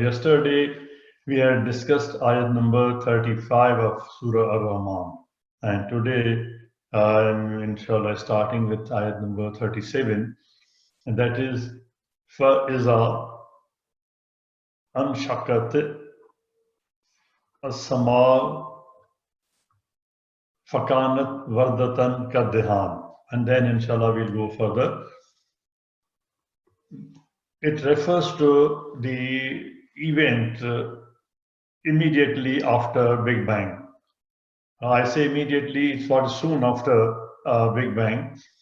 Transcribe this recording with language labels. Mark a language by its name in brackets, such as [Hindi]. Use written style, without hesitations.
[English] Yesterday, we had discussed ayat number 35 of Surah Ar-Rahman. And today, I'm inshallah starting with ayat number 37. And that is, [Arabic] فَإِذَا أَنْشَقَتِ السَّمَاءُ فَكَانَتْ وَرْدَةً كَالدِّهَانِ. [English] And then inshallah we'll go further. It refers to the event immediately after Big Bang. I say immediately, it's what soon after Big Bang.